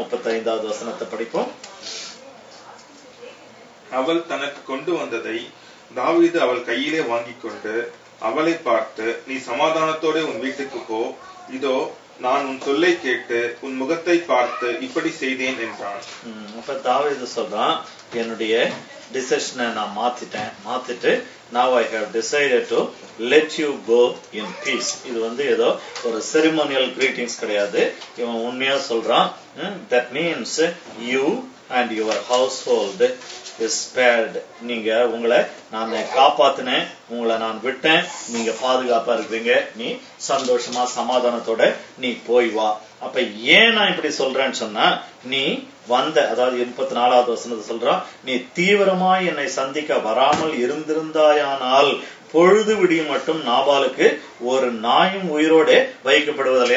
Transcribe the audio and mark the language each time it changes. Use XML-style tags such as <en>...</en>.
<ta>35வது வசனத்தை படிப்போம். அவள் தனக்கு கொண்டு வந்ததை தாவீது அவள் கையிலே வாங்கிக் கொண்டு அவளை பார்த்து, நீ சமாதானத்தோட உன் வீட்டுக்கு போ, இதோ நான் உன் சொல்லை கேட்டு உன் முகத்தை பார்த்து இப்படி செய்தேன் என்றான். அப்ப தாவீது சொல்றான், என்னுடைய டிசிஷனை நான் மாத்திட்டு</ta> <en>now I have decided to let you go in peace.</en> <ta>இது வந்து ஏதோ ஒரு செரிமோனியல் கிரீட்டிங்ஸ் கிடையாது. இவன் உண்மையா சொல்றான்.</ta> <en>that means you and your household is spared.</en> <ta>நீங்க உங்களை நான் காப்பாத்தினேன், உங்களை நான் விட்டேன், நீங்க பாதுகாப்பா இருக்கிறீங்க, நீ சந்தோஷமா சமாதானத்தோட நீ போய் வா. அப்ப ஏன் நான் இப்படி சொல்றேன்னு சொன்னா, நீ வந்த, அதாவது 34வது வசனத்தை சொல்றான், நீ தீவிரமாய் என்னை சந்திக்க வராமல் இருந்திருந்தாயானால் பொழுது விடியும் மட்டும் நாபாலுக்கு ஒரு நாயும் உயிரோட வைக்கப்படுவதில்லை.</ta>